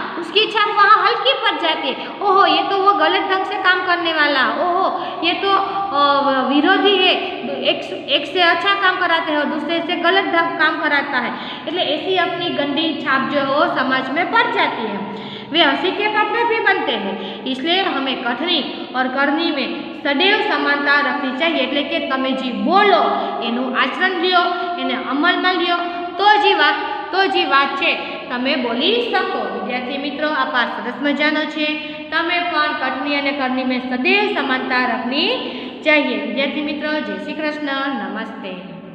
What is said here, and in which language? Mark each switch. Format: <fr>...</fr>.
<hi>उसकी छाप वहाँ हल्की पड़ जाती है। ओहो ये तो वो गलत ढंग से काम करने वाला, ओहो ये तो विरोधी है, एक से अच्छा काम कराते हैं और दूसरे से गलत ढंग काम कराता है। એટલે ऐसी अपनी गंदी छाप जो हो समाज में पड़ जाती है। वे हंसी के पात्र भी बनते हैं। इसलिए हमें कथनी और करनी में सदैव समानता रखनी चाहिए।</hi> <gu>એટલે કે તમે જે બોલો એનું આચરણ લ્યો, એને અમલમાં લ્યો તો જે વાત છે તમે બોલી શકો। વિદ્યાર્થી મિત્રો આ પાઠ સરસ મજાનો છે। તમે પણ કથની અને કરણી</gu> <hi>में सदैव समानता रखनी चाहिए। विद्यार्थी मित्रों जय श्री कृष्ण, नमस्ते।</hi>